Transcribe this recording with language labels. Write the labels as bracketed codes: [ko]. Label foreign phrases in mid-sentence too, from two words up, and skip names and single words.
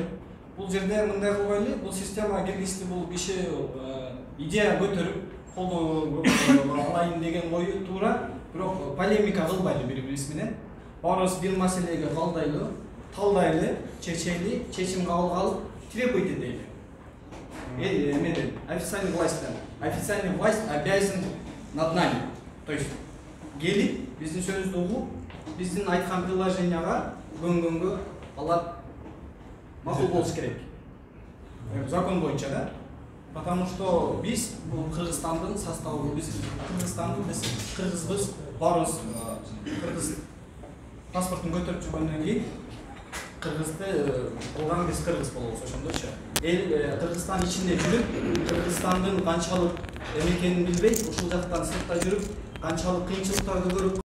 [ky] Бул жерде мындай кылбайлы, бул система киргизди, бул киши идея көтөрүп, колдоо алайын деген ою туура, бирок полемика кылбайлы бири-бирибиз менен. Баарыбыз бир маселеге калдайлы, талдайлы, чечели, чечим кабыл алып, требуйте дейли. Эмеден, [ru] официальный власть обязан над нами. То есть, [ky] келип, биздин сөзүбүздү угуп, биздин айткан приложенияга көнгөнгө алар макул болуш керек. Закон боюнча да. [ru] Потому что [ky] биз бул Кыргызстандын составы, биз кыргызбыз, барыбыз кыргыз паспортун көтөрүп жүргөндөн кийин кыргызды кылган биз кыргыз болобуз ошондойчу. Кыргызстан ичинде жүрүп, Кыргызстандын канчалык эмне экенин билбей, ушул жактан сыртта жүрүп, канчалык кыйынчылыктарды көрүп